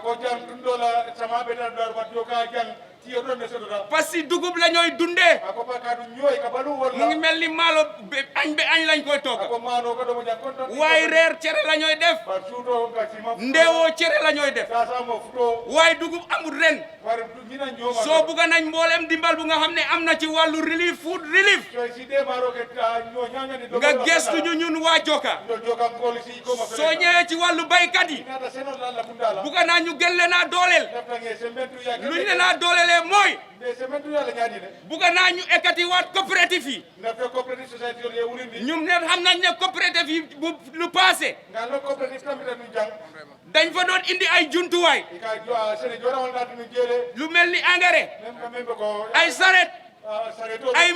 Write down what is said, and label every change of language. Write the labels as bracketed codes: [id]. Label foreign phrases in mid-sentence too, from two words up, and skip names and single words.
[wo] parce que dugub la ñooy dundee mu ngi mel ni maalo añ be añ lañ koy togga waaye reer cere la ñooy def ndeewoo cere la ñooy def waaye dugub amul ren soo bugga nañ mboolem dimbal bu nga xam ne am na ci wàllu [en] relief food relief [wo] nga gestu ñu ñun waa Joka soo ñëwee ci wàllu baykat yi bugga naa ñu gën leen a dooleel luñ leen a doolelee mooy bugga naa ñu ekkati waat coopérative yi ñun ne xam nañ ne coopérative yi bu lu passé dañ fa doon indi ay jumtuwaay lu mel ni engrais ay saret ay